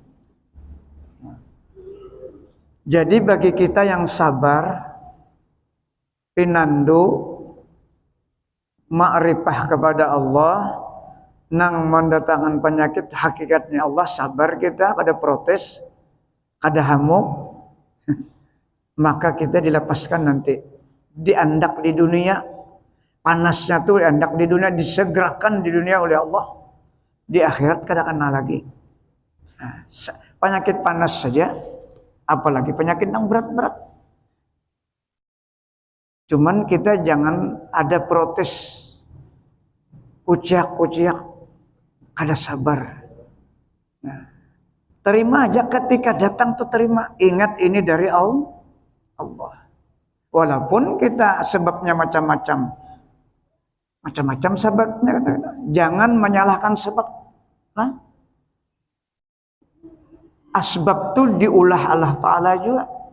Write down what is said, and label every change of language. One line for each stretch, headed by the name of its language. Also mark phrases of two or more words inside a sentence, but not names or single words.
Banjar: Jadi bagi kita yang sabar, pinandu, ma'rifah kepada Allah, nang mendatangkan penyakit, hakikatnya Allah sabar kita, kada protes, kada hamuk, maka kita dilepaskan nanti, diandak di dunia, panasnya tuh diandak di dunia, disegerakan di dunia oleh Allah, di akhirat kada kena lagi.
Indonesian: Nah, penyakit panas saja, apalagi penyakit yang berat-berat.
Banjar: Cuman kita jangan ada protes, kuciak, kada sabar.
Indonesian: Nah, terima aja ketika datang tuh terima. Ingat ini dari Allah. Walaupun kita sebabnya macam-macam sebabnya, jangan menyalahkan sebab.
Banjar: Nah, asbab tuh diulah Allah Ta'ala juga.